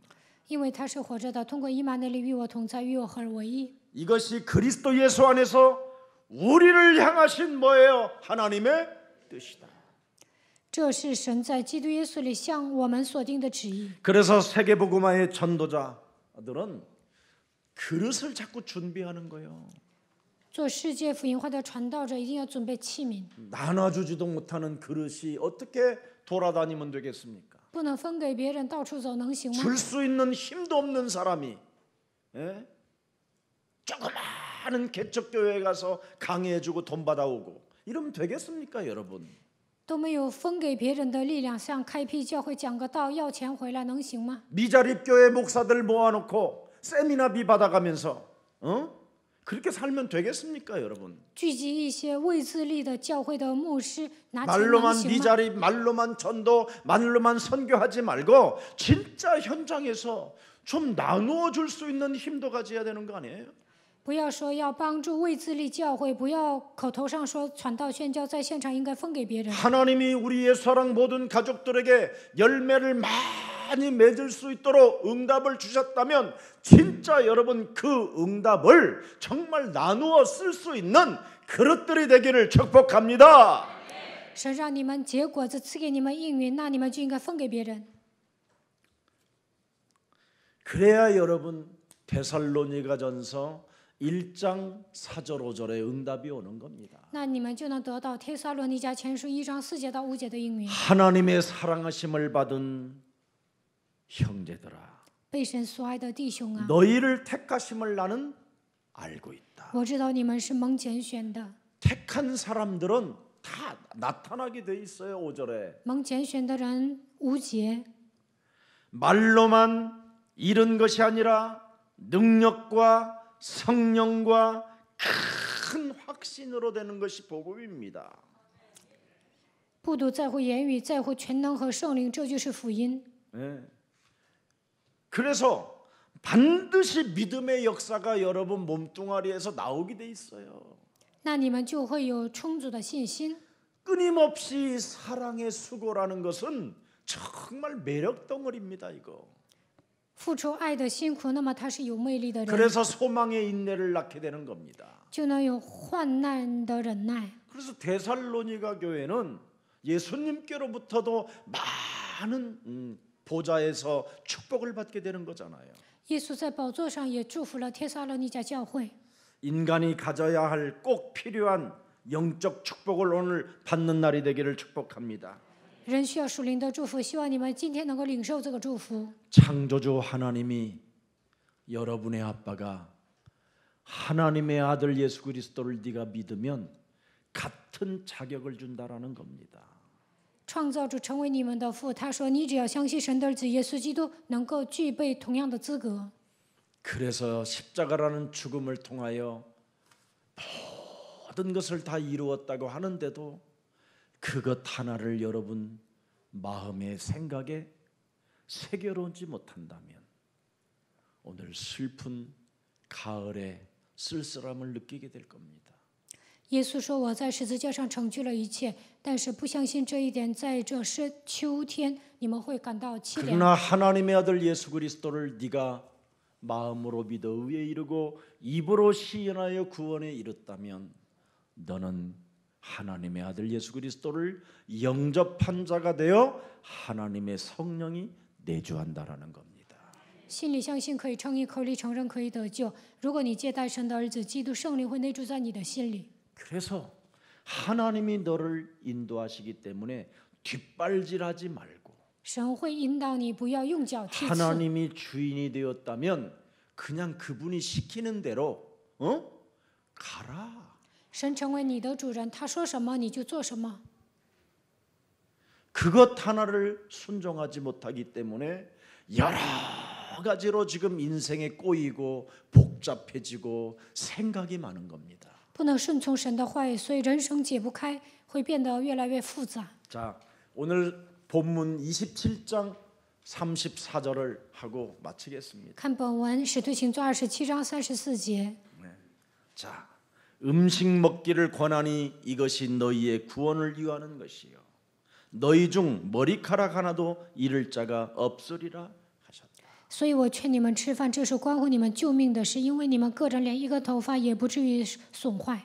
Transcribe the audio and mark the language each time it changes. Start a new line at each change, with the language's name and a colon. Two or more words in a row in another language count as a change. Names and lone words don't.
Chinese: 因为他是活着的，通过以马内利与我同在，与我合而为一。
Korean: 이것이 그리스도 예수 안에서 우리를 향하신 뭐예요? 하나님의 뜻이다.
Chinese: 这是神在基督耶稣里向我们所定的旨意。
Korean: 그래서 세계복음화의 전도자들은 그릇을 자꾸 준비하는 거예요.
Chinese: 做世界福音化的传道者，一定要准备器皿，
Korean: 나눠주지도 못하는 그릇이 어떻게 돌아다니면 되겠습니까?
Chinese: 不能分给别人，到处走能行吗？
Korean: 줄 수 있는 힘도 없는 사람이 조그마한 개척교회에 가서 강의해주고 돈 받아오고 이러면 되겠습니까 여러분?
Chinese: 都没有分给别人的力量，像开辟教会讲个道要钱回来，能行吗？
Korean: 미자립교회 목사들 모아놓고 세미나비 받아가면서 그렇게 살면 되겠습니까 여러분?
Chinese: 聚集一些未自立的教会的牧师，拿钱能 말로만 行吗？
Korean: 미자립, 말로만 전도, 말로만 선교하지 말고 진짜 현장에서 좀 나누어 줄 수 있는 힘도 가져야 되는 거 아니에요?
Chinese: 不要说要帮助未自立教会，不要口头上说传道宣教，在现场应该分给别人。
Korean: 하나님이 우리의 사랑 모든 가족들에게 열매를 많이 맺을 수 있도록 응답을 주셨다면 진짜 여러분 그 응답을 정말 나누어 쓸 수 있는 그릇들이 되기를 축복합니다.
Chinese: 神让你们结果子，赐给你们应允，那你们就应该分给别人。
Korean: 그래야 여러분 데살로니가전서 1장 4절 5절의 응답이 오는 겁니다.
Chinese: 那你们就能得到帖撒罗尼迦前书1章4节到5节的应允。
Korean: 하나님의 사랑하심을 받은 형제들아
Chinese: 被神所爱的弟兄啊，
Korean: 너희를 택하심을 나는 알고 있다.
Chinese: 我知道你们是蒙拣选的，
Korean: 택한 사람들은 다 나타나게 돼 있어요. 5절에
Chinese: 蒙拣选的人5节，
Korean: 말로만 이른 것이 아니라 능력과 성령과 큰 확신으로 되는 것이 복음입니다.
Chinese: 不独在乎言语，在乎全能和圣灵，这就是福音。
Korean: 그래서 반드시 믿음의 역사가 여러분 몸뚱아리에서 나오게 돼 있어요.
Chinese: 那你们就会有充足的信心。
Korean: 끊임없이 사랑의 수고라는 것은 정말 매력 덩어리입니다. 이거.
Chinese: 付出爱的辛苦，那么他是有魅力的人，
Korean: 그래서 소망의 인내를 낳게 되는 겁니다.
Chinese: 就能有患难的忍耐。
Korean: 그래서 데살로니가 교회는 예수님께로부터도 많은 보좌에서 축복을 받게 되는 거잖아요.
Chinese: 耶稣在宝座上也祝福了帖撒罗尼迦教会。
Korean: 인간이 가져야 할 꼭 필요한 영적 축복을 오늘 받는 날이 되기를 축복합니다.
Chinese: 人需要属灵的祝福，希望你们今天能够领受这个祝福。
Korean: 창조주 하나님이 여러분의 아빠가 하나님의 아들 예수 그리스도를 네가 믿으면 같은 자격을 준다라는 겁니다.
Chinese: 创造主成为你们的父，他说：“你只要相信神的儿子耶稣基督，能够具备同样的资格。”
Korean: 그래서 십자가라는 죽음을 통하여 모든 것을 다 이루었다고 하는데도 그것 하나를 여러분 마음의 생각에 새겨놓지 못한다면 오늘 슬픈 가을의 쓸쓸함을 느끼게 될 겁니다.
Chinese: 耶稣说：“我在十字架上成就了一切。” 但是不相信这一点，在这是秋天，你们会感到凄凉。
Korean: 그러나 하나님의 아들 예수 그리스도를 네가 마음으로 믿어 의에 이르고 입으로 시인하여 구원에 이르다면 너는 하나님의 아들 예수 그리스도를 영접한 자가 되어 하나님의 성령이 내주한다라는 겁니다.
Chinese: 心里相信可以称义，口里承认可以得救。如果你接待神的儿子基督，圣灵会内住在你的心里。
Korean: 그래서 하나님이 너를 인도하시기 때문에 뒷발질하지 말고
Chinese: 神会引导你，不要用脚踢刺。
Korean: 하나님이 주인이 되었다면 그냥 그분이 시키는 대로 가라.
Chinese: 神成为你的主人，他说什么你就做什么。
Korean: 그것 하나를 순종하지 못하기 때문에 여러 가지로 지금 인생에 꼬이고 복잡해지고 생각이 많은 겁니다.
Chinese: 不能顺从神的话语，所以人生解不开，会变得越来越复杂。
Korean: 자, 오늘 본문 27장 34절을 하고 마치겠습니다.
Chinese: 看本文《使徒行传》27章34节。
Korean: 자, 음식 먹기를 권하니 이것이 너희의 구원을 위하는 것이요 너희 중 머리카락 하나도 잃을 자가 없으리라 하셨다.
Chinese: 所以我劝你们吃饭，这是关乎你们救命的事，因为你们个人连一个头发也不至于损坏。